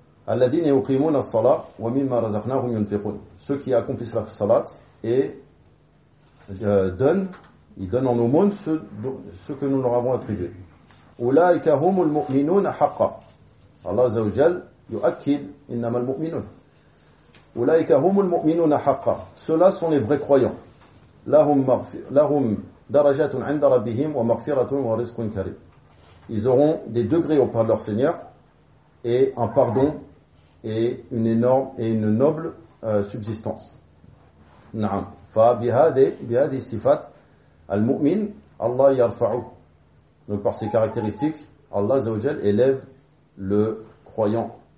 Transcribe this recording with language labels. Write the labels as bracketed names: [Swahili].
[Arabic] الذين يقيمون الصلاة ومما رزقناهم ينفقون. [French] Ceux qui accomplissent la salat et ils donnent en aumône ce que nous leur avons attribué. [Arabic] أولئك هم المؤمنون حقا. Allah عز وجل يؤكد إنما المؤمنون. أولئك هم المؤمنون حقا. [French] Ceux-là sont les vrais croyants. [Arabic] لهم درجات عند ربهم ومغفرة ورزق كريم. [French] Ils auront des degrés auprès de leur Seigneur et un pardon et une énorme et une noble subsistance. Naam. [Arabic] Fa bihadi sifat al-mu'min Allah yarfa'u. [French] Donc par ces caractéristiques, Allah Zawajal élève le croyant.